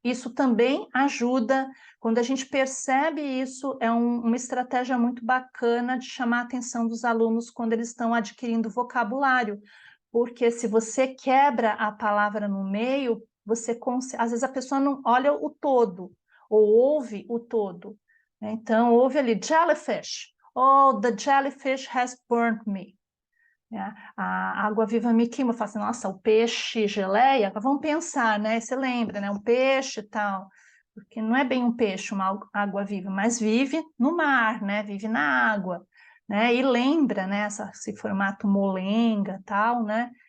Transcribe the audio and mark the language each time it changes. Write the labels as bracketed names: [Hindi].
[Portuguese] Isso também ajuda, quando a gente percebe isso, é uma estratégia muito bacana de chamar a atenção dos alunos quando eles estão adquirindo vocabulário, porque se você quebra a palavra no meio, às vezes a pessoa não olha o todo, ou ouve o todo, né? Então, ouve ali, [English] jellyfish, oh, the jellyfish has burnt me. [Portuguese] A água viva me queima. Eu falo assim, nossa, o peixe geleia, vamos pensar, né? Você lembra, né? Um peixe e tal, porque não é bem um peixe, uma água viva, mas vive no mar, né? Vive na água, né? E lembra, né? Esse formato molenga, tal, né?